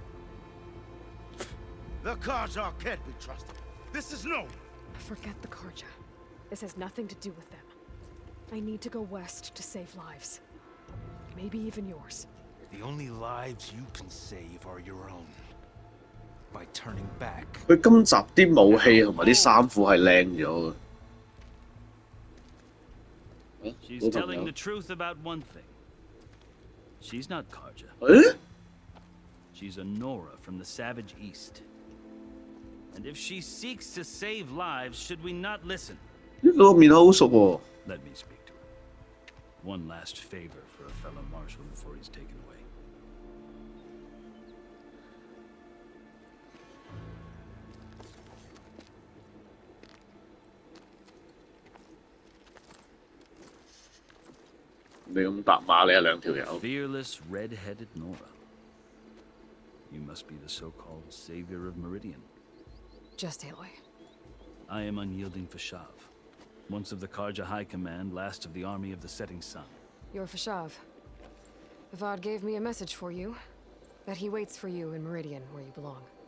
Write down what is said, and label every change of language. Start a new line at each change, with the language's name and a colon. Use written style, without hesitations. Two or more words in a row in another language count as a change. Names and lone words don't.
English: The Karja can't be trusted. This is known. Forget the Karja. This has nothing to do with them. I need to go west to save lives. Maybe even yours. The only lives you can save are your own. By turning back.
Cantonese: 佢今集啲武器同埋啲衫褲係靚咗嘅。
English: She's telling the truth about one thing. She's not Karja. 誒？ She's a Nora from the Savage East. And if she seeks to save lives, should we not listen?
Cantonese: 呢個面口好熟喎。
English: Let me speak to her. One last favor for a fellow marshal before he's taken away.
Cantonese: 你咁搭馬，你係兩條友。
English: Fearless, red-headed Nora. You must be the so-called savior of Meridian. Just Aloy. I am unyielding Fashav, once of the Karja High Command, last of the army of the Setting Sun. You're Fashav. Avad gave me a message for you. That he waits for you in Meridian, where you belong.